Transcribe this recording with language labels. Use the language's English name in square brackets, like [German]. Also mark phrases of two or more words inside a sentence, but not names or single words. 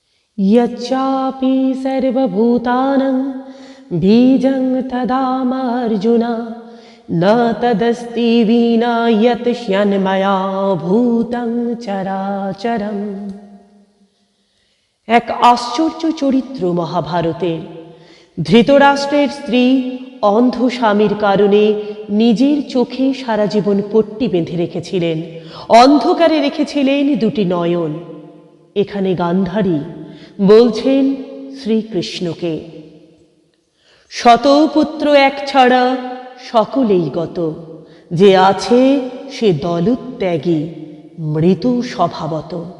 [Sanskrit] यच्चापि सर्वभूतानां बीजं तदामर्जुन न तदस्ति विना यत् ह्यन्मया भूतं चराचरम्। [Bangla] এক আশ্চর্য চরিত্র মহাভারতের। ধৃতরাষ্ট্রের স্ত্রী অন্ধ স্বামীর কারণে নিজের চোখে সারা জীবন পট্টি বেঁধে রেখেছিলেন, অন্ধকারে রেখেছিলেন দুটি নয়ন। এখানে গান্ধারী বলছেন শ্রীকৃষ্ণকে, শতপুত্র এক ছাড়া সকলেই গত, যে আছে সে দলত্যাগী মৃত্যু স্বভাবত।